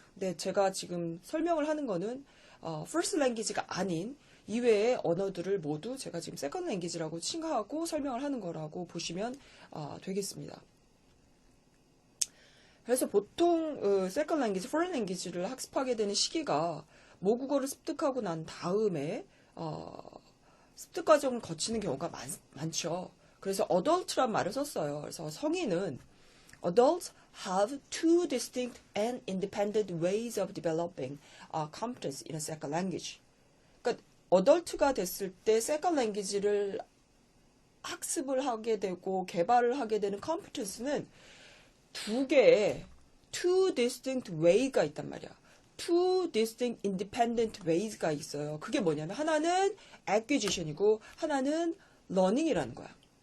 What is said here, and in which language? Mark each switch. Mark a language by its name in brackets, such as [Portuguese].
[Korean] 근데 제가 지금 설명을 하는 거는 first language가 아닌 이외의 언어들을 모두 제가 지금 second language라고 칭하고 설명을 하는 거라고 보시면 되겠습니다. 그래서 보통 second language, foreign language를 학습하게 되는 시기가 모국어를 습득하고 난 다음에 습득 과정을 거치는 경우가 많죠. 그래서 adult란 말을 썼어요. 그래서 성인은 [English] adults have two distinct and independent ways of developing competence in a second language. [Korean] 그러니까 adult가 됐을 때 second language를 학습을 하게 되고 개발을 하게 되는 competence는 두 개의 two distinct way가 있단 말이야. two distinct independent ways가 있어요. 그게 뭐냐면 하나는 acquisition이고 하나는 learning이라는 거야.